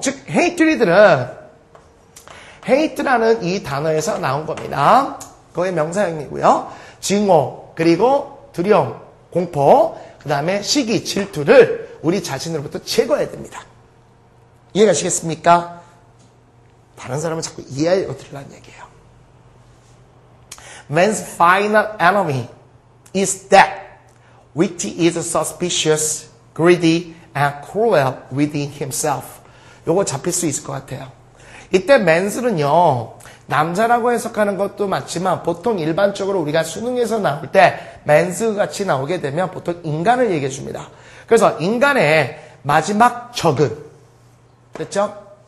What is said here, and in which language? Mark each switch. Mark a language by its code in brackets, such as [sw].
[ko] 즉, hatred는 hate라는 이 단어에서 나온 겁니다. 그거의 명사형이고요. 증오, 그리고 두려움, 공포, 그 다음에 시기, 질투를 우리 자신으로부터 제거해야 됩니다. 이해가시겠습니까? 다른 사람을 자꾸 이해하려고 들으라는 얘기예요. [en] Man's final enemy is that which is suspicious, greedy, and cruel within himself. [ko] 요거 잡힐 수 있을 것 같아요. 이때 man's는요, 남자라고 해석하는 것도 맞지만 보통 일반적으로 우리가 수능에서 나올 때 man's 같이 나오게 되면 보통 인간을 얘기해 줍니다. 그래서 인간의 마지막 적은, 됐죠?